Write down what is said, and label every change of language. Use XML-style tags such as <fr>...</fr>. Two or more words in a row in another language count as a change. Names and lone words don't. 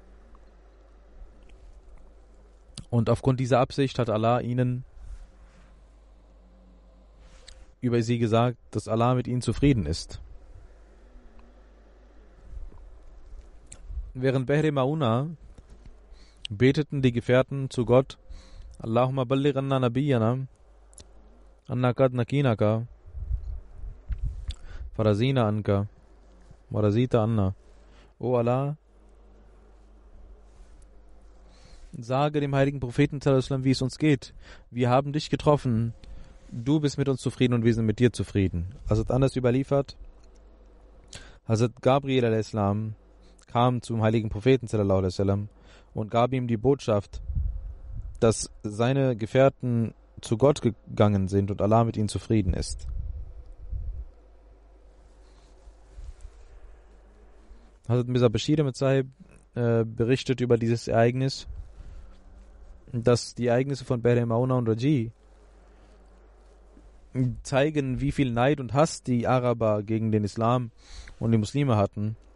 <de>Und aufgrund dieser Absicht hat Allah ihnen über sie gesagt, dass Allah mit ihnen zufrieden ist. Während Behri Mauna beteten die Gefährten zu Gott,</de> <ar>اللهم بلغ عنا نبينا أنا قد لقيناك فرضينا عنك ورضيت عنا.</ar> <de>O Allah, sage dem heiligen Propheten, wie es uns geht. Wir haben dich getroffen, du bist mit uns zufrieden und wir sind mit dir zufrieden. Hazrat Anas überliefert, Hazrat Gabriel a.s. kam zum heiligen Propheten</de> <ar>صلى الله عليه وسلم</ar> <de>und gab ihm die Botschaft, dass seine Gefährten zu Gott gegangen sind und Allah mit ihnen zufrieden ist. Hazrat Mirza Bashir Ahmad Sahib berichtet über dieses Ereignis, dass die Ereignisse von Behri Mauna und Raji zeigen, wie viel Neid und Hass die Araber gegen den Islam und die Muslime hatten.</de>